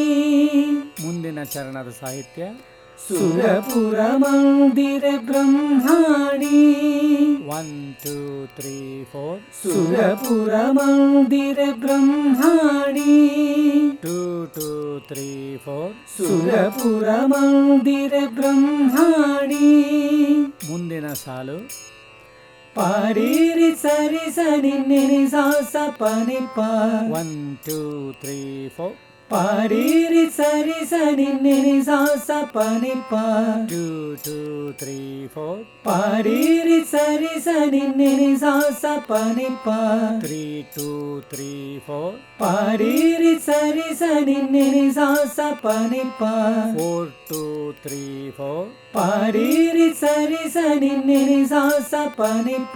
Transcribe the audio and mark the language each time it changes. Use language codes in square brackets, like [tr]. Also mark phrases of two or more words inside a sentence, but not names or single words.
[kn] ಮುಂದಿನ ಚರಣದ ಸಾಹಿತ್ಯ ಸುರಪುರ ಮಂದಿರ ಬ್ರಹ್ಮಾಣಿ 1 2 3 4 ಸುರಪುರ ಮಂದಿರ ಬ್ರಹ್ಮಾಣಿ 2 2 3 4 ಸುರಪುರ ಮಂದಿರ ಬ್ರಹ್ಮಾಣಿ. ಮುಂದಿನ ಸಾಲು ಪಾರಿರಿ ಸರಿ ಸನಿ ನಿನಿ ಸಾಸ ಪನಿ ಪ 1 2 3 4 ಪಾರಿರಿ ಸರಿ ಸನಿ ನಿನಿ ಸಾಸ ಪನಿ ಪ 2 2 3 4 ಪಾರಿರಿ ಸರಿ ಸನಿ ನಿನಿ ಸಾಸ ಪನಿ ಪ 3 2 3 4 ಪಾರಿರಿ ಸರಿ ಸನಿ ನಿನಿ ಸಾಸ ಪನಿ ಪ 4 2 3 4 ಪಾರಿರಿ ಸರಿ ಸನಿ ನಿನಿ ಸಾಸ ಪನಿ ಪ.